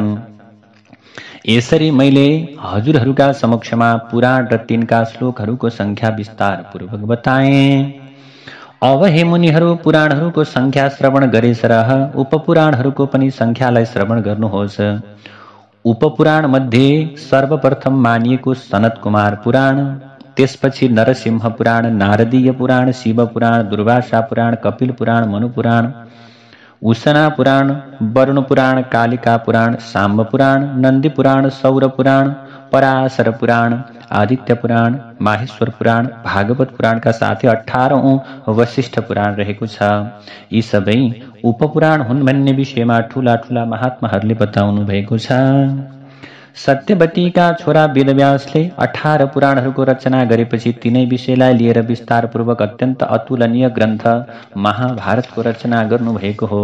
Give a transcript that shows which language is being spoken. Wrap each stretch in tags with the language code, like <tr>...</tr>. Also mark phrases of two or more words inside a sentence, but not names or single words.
<ne>यसरी मैले हजुरहरूका समक्षमा पुराण र तिनका श्लोकहरूको संख्या विस्तार पूर्वक बताएँ। अब हे मुनिहरू, पुराणहरूको संख्या श्रवण गरे सरह उपपुराणहरूको पनि संख्यालाई श्रवण गर्नुहोस्। उपपुराण मध्ये सर्वप्रथम मानिएको सनत कुमार पुराण, त्यसपछि नरसिंह पुराण, नारदीय पुराण, शिव पुराण, दुर्वासा पुराण, कपिल पुराण, मनु पुराण, उशना पुराण, वरुण पुराण, कालिका पुराण, सांब पुराण, नंदी पुराण, सौर पुराण, पराशर पुराण, आदित्य पुराण, माहेश्वर पुराण, भागवत पुराण का साथै 18औं वशिष्ठ पुराण रहेको छ। यी सबै उपपुराण हुन् भन्ने विषयमा ठूला ठूला महात्माहरूले बताउनु भएको छ। सत्यवतीका छोरा वेदव्यासले 18 पुराणहरूको रचना गरेपछि तिनै विषयलाई लिएर विस्तारपूर्वक अत्यन्त अतुलनीय ग्रन्थ महाभारतको रचना गर्नुभएको हो।</ne>